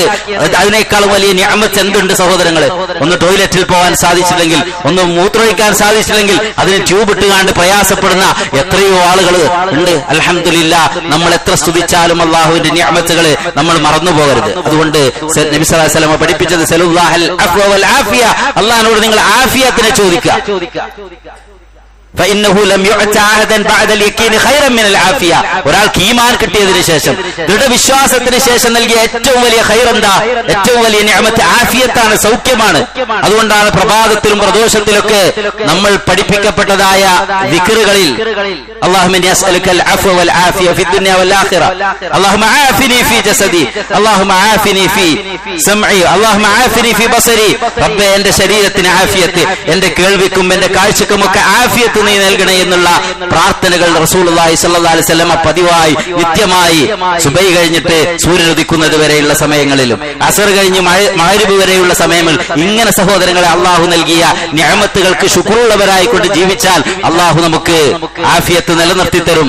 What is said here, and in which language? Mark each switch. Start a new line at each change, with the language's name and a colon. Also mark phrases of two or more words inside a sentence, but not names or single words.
Malayalam: അതിനേക്കാൾ വലിയ നിഅമത്ത് എന്തുണ്ട് സഹോദരങ്ങളെ? ഒന്ന് ടോയ്ലറ്റിൽ പോകാൻ സാധിച്ചില്ലെങ്കിൽ, ഒന്ന് മൂത്രമൊഴിക്കാൻ സാധിച്ചില്ലെങ്കിൽ അതിന് ട്യൂബ് ഇട്ടുകാണ്ട് പ്രയാസപ്പെടുന്ന എത്രയോ ആളുകൾ ഉണ്ട്. അൽഹംദുലില്ലാഹ്, നമ്മൾ എത്ര സ്തുതിച്ചാലും അല്ലാഹുവിന്റെ നിഅമത്തുകൾ നമ്മൾ മറന്നു പോകരുത്. അതുകൊണ്ട് നബി
Arabic: صلى الله عليه وسلم
Malayalam: പഠിപ്പിച്ചത്
Arabic: سلوا الله العفو والعافية,
Malayalam: അല്ലാഹുവിനോട് നിങ്ങൾ ആഫിയത്തിനെ ചോദിക്കുക.
Arabic: فإنه لم يعط أحدا بعد اليقين خيرا من العافية.
Malayalam: ഒരാൾക്ക് ഈമാൻ കിട്ടിയതിനു ശേഷം, ദൃഢവിശ്വാസത്തിന് ശേഷം നൽകിയ ഏറ്റവും വലിയ ഖൈർ എന്താ? ഏറ്റവും വലിയ നിഅമത്ത് ആഫിയത്താണ്, സൗഖ്യമാണ്. അതുകൊണ്ടാണ് പ്രഭാതത്തിലും പ്രദോഷത്തിലൊക്കെ നമ്മൾ പഠിപ്പിക്കപ്പെട്ടതായ ദിക്റുകളിൽ
Arabic: اللهم إني أسألك العفو والعافية في الدنيا والآخرة، اللهم عافني في جسدي، اللهم عافني في سمعي، اللهم عافني في بصري.
Malayalam: റബ്ബേ, എന്റെ ശരീരത്തിന് ആഫിയത്ത്, എന്റെ കേൾവിക്കും എന്റെ കാഴ്ചക്കുമൊക്കെ ആഫിയത്ത് നീ നൽകണേ എന്നുള്ള പ്രാർത്ഥനകൾ റസൂലുള്ളാഹി
Arabic: صلى الله عليه وسلم
Malayalam: പതിവായി നിത്യമായി സുബൈ കഴിഞ്ഞിട്ട് സൂര്യൻ ഉദിക്കുന്നത് വരെയുള്ള സമയങ്ങളിലും അസർ കഴിഞ്ഞ് മഗ്രിബ് വരെയുള്ള സമയങ്ങളിൽ ഇങ്ങനെ സഹോദരങ്ങളെ അള്ളാഹു നൽകിയ നിഅമത്തുകൾക്ക് ശുക്റുള്ളവരായിക്കൊണ്ട് ജീവിച്ചാൽ അള്ളാഹു നമുക്ക് ആഫിയത്ത് നിലനിർത്തി തരും.